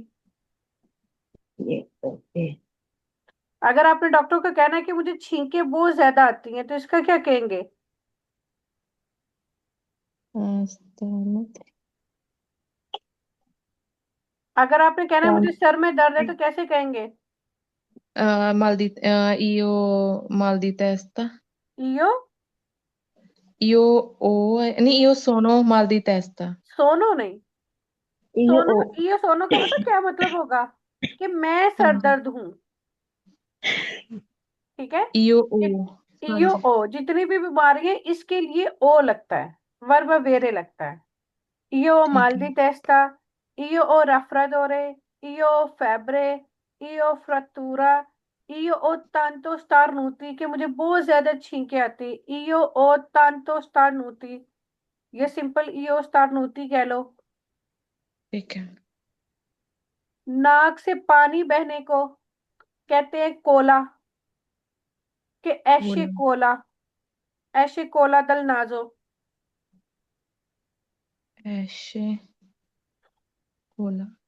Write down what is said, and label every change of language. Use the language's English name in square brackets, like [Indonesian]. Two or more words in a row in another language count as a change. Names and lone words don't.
[Hindi] ये ओके। अगर आपने डॉक्टर को कहना है कि मुझे छींके बहुत ज्यादा आती हैं, तो इसका क्या कहेंगे? [Italian] तारनोती। [Hindi] अगर आपने कहना है कौन? मुझे सर में दर्द है, तो कैसे कहेंगे? [Italian] Mal di, io mal di testa. इयो, Io ho, नहीं, io sono mal di testa. [Hindi] सोनो नहीं। [Italian] यो सोनो, ओ। io sono [Hindi] का पता क्या मतलब होगा? कि मैं हाँ सर जी। दर्द हूँ। ठीक है। [Italian] Io ho। हाँ इयो [Hindi] जी। ओ, जितनी भी बीमारी है इसके लिए ओ लगता है, वर्ब वेरे लगता है। [Italian] Io [Hindi] ठीक [Italian] mal [Hindi] है। [Italian] di testa, io ho raffreddore, io ho febbre, io ho frattura, io ho tanto starnuti [Hindi] कि मुझे बहुत ज्यादा छींके आती। [Italian] io ho tanto starnuti, [Hindi] ये सिंपल [Italian] io starnuti [Hindi] कह लो। ठीक है। नाक से पानी बहने को कहते हैं कोला, कि ऐशे बोला। [Italian] cola, esce cola dal naso. [Hindi] ऐसे बोला।